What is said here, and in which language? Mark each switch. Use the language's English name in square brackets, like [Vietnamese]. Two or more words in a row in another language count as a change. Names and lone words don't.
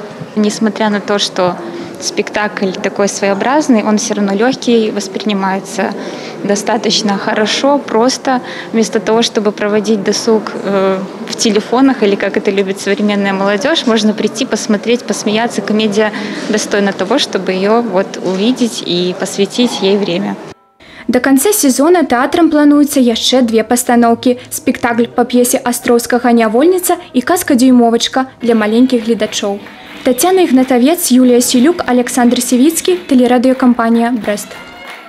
[Russian] Несмотря на то, что спектакль такой своеобразный, он все равно легкий, воспринимается достаточно хорошо, просто. Вместо того, чтобы проводить досуг в телефонах, или как это любит современная молодежь, можно прийти, посмотреть, посмеяться. Комедия достойна того, чтобы ее увидеть и посвятить ей время. [Belarusian] До канца сезона тэатрам плануецца яшчэ две пастаноўкі. Спектакль па п'есе Астроўскага «Нявольніца» і казка «Дюймовачка» для маленькіх гледачоў. Тацяна Ігнатавец, Юлія Сілюк, Александр Сівіцкі, тэлерадыёкампанія «Брэст».